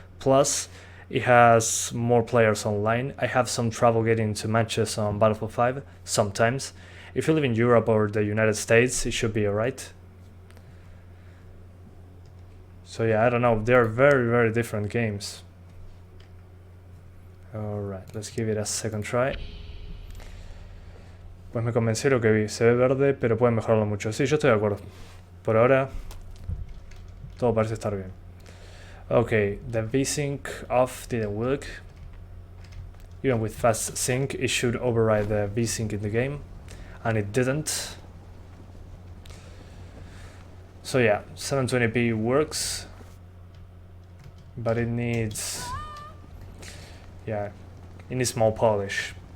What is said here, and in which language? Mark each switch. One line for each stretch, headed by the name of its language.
English: Plus, it has more players online. I have some trouble getting to matches on Battlefield 5 sometimes. If you live in Europe or the United States, it should be alright. So yeah, I don't know, they're very different games. Alright, let's give it a second try.
Spanish: Pues me convenció lo que vi. Se ve verde, pero pueden mejorarlo mucho. Sí, yo estoy de acuerdo. Por ahora, todo parece estar bien.
English: Okay, the VSync off didn't work. Even with fast sync, it should override the VSync in the game, and it didn't. So yeah, 720p works, but it needs, yeah, it needs more polish.